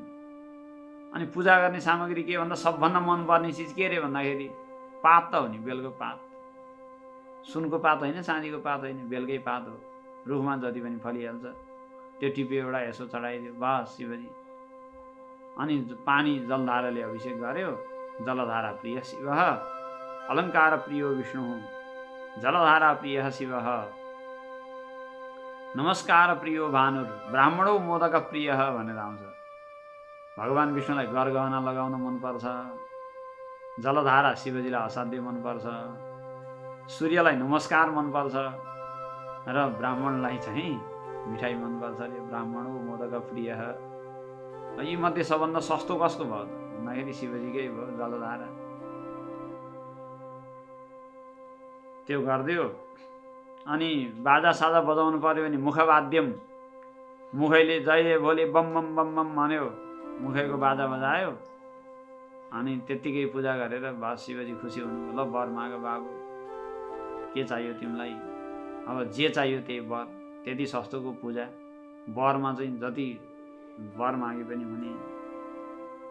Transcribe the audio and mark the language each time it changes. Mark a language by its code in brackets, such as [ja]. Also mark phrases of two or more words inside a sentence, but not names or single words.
[ne] अनि पूजा गर्ने सामग्री के भन्दा सबभन्दा मनपर्ने चिज के रे भन्दाखेरि पात त हो नि, बेलको पात। सुनको पात होइन, चाँदीको पात होइन, बेलकै पात हो। रुखमा जति पनि फलिहाल्छ, त्यो टिपे एउटा यसो चढाइदियो, बस शिवजी। अनि पानी जलधाराले अभिषेक गर्यो। [sa] जलधारा प्रिय शिव, अलङ्कार प्रियो विष्णु, जलधारा प्रिय शिव, नमस्कार प्रियो भानुर, ब्राह्मणो मोदक प्रिय [ne] भनेर आउँछ। भगवान् विष्णुलाई गरगहना लगाउन मनपर्छ। जलधारा शिवजीलाई असाध्यै मनपर्छ। सूर्यलाई नमस्कार मनपर्छ र ब्राह्मणलाई चाहिँ मिठाई मनपर्छ अरे। [sa] ब्राह्मणो मोदक प्रिय। [ne] यी मध्ये सबभन्दा सस्तो कसको भयो भन्दाखेरि शिवजीकै भयो, जलधारा। त्यो गरिदियो। अनि बाजा साजा बजाउनु पर्यो भने मुखवाद्यम, मुखैले जय भोले बम बम बम बम भन्यो, मुखैको बाजा बजायो। अनि त्यत्तिकै पूजा गरेर बस शिवजी खुसी हुनुभयो। ल वर माग बाबु, के चाहियो तिमीलाई? अब जे चाहियो त्यही वर। त्यति सस्तोको पूजा। वरमा चाहिँ जति वर मागे पनि हुने।